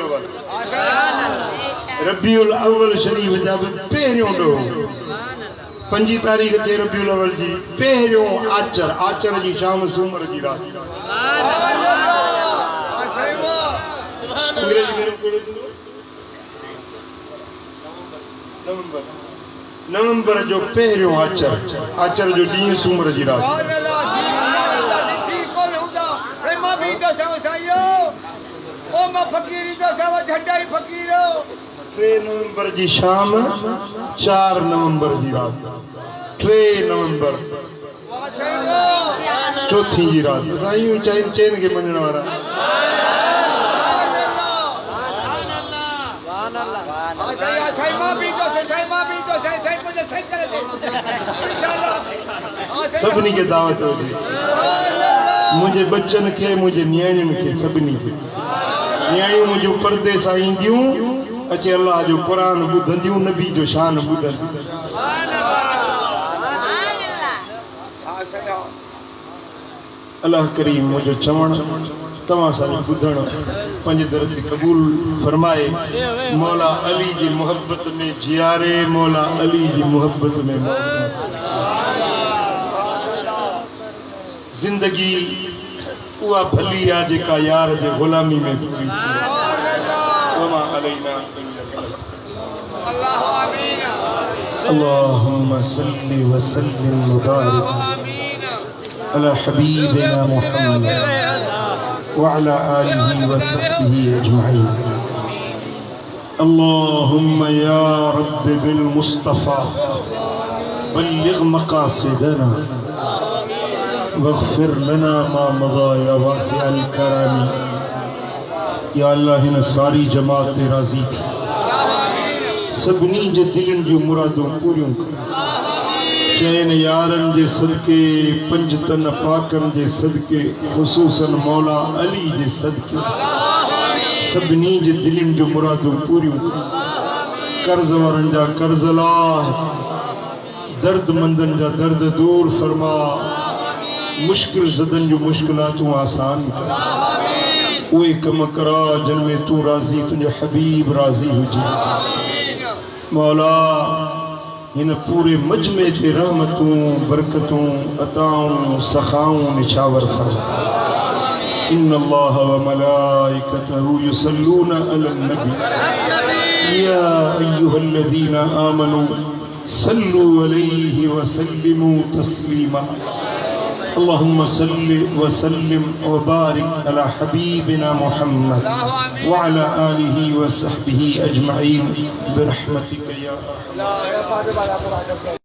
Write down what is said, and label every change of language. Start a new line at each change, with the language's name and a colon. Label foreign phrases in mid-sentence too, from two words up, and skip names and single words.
Sindhi: रबीउल अव्वल शरीफ जा बि पहिरियों ॾोहो 5 तारीख़ ते रबीउल अव्वल जी पहिरियों आचर जी शाम सूमर जी रात नवंबर जो पहिरियों आचर जो ॾींहुं सूमर जी रात 3 नवंबर जी शाम 4 नवंबर जी रात 3 नवंबर चौथी जी रात साईं चैन के मञण वारा सभिनी के दावत हुजे मुझे बच्चन के मुझे न्याणियुनि के सभिनी के न्याणियूं मुझे पर्दे सां ईंदियूं अचे अल्लाह जो कुरान ॿुधंदियूं नबी जो शान ॿुधंदियूं अल्लाह करीम मुझे चवण तव्हां सां ॿुधण पंहिंजे दर ते क़बूल फरमाए मौला अली जी मोहब्बत में जियारे मौला अली जी मोहब्बत में जिंदगी उहा भली आहे जेका यार जे गुलामी में पूरी थी
Arabic: اللهم صل و سلم و بارك على حبيبنا محمد و على آله و صحبه أجمعين اللهم يا رب بالمصطفى بلغ مقاصدنا واغفر لنا ما مضى يا واسع الكرم يا الله
Sindhi: हिन सारी जमात ते राज़ी थी सभिनी जे दिलनि जूं मुरादूं पूरियूं चैन यारन जे सदके 5 तन पाकन जे सदके ख़ुसूसन मौला अली जे सदके सभिनी जे दिलनि जूं मुरादूं पूरियूं कर्ज़ वारनि जा कर्ज़ लाह दर्दमंदनि जा दर्द दूर फरमा मुश्किल ज़दन जो मुश्किलातूं आसान कर उहे कम करा जिन में तू राज़ी तुझे हबीब राज़ी हुजे मौला इन पूरे मजमे ते रहमतूं बरकतूं अताऊं सखाऊं निछावर फरमा
Arabic: إن الله و ملائكته يصلون على النبي يا أيها الذين آمنوا صلوا عليه و سلموا تسليما اللهم صل وسلم وبارك على حبيبنا محمد وعلى آله وصحبه أجمعين برحمتك يا أرحم